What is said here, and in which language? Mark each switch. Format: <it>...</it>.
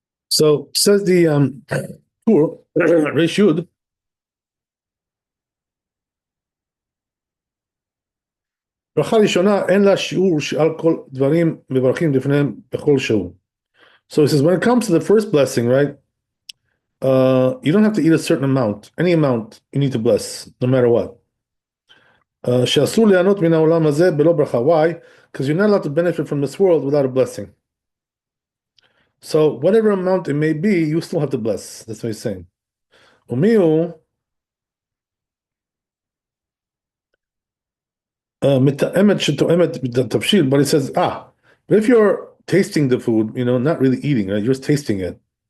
<en>So says the Tur,</en> <he>Reish Yud, ברכה ראשונה אין לה שיעור שעל כל דברים מברכים לפניהם בכל שהוא.</he> <en>So he says when it comes to the first blessing, right? You don't have to eat a certain amount. Any amount you need to bless, no matter what.</en> <he>שאסור ליהנות מן העולם הזה בלא ברכה.</he> <en>Why? Because you're not allowed to benefit from this world without a blessing. So whatever amount it may be, you still have to bless. That's what he's saying.</en> <he>ומיהו מתאמת שתואמת בתבשיל,</he> <en>but he says, but if you're tasting the food, not really eating, right? You're just tasting it.</en>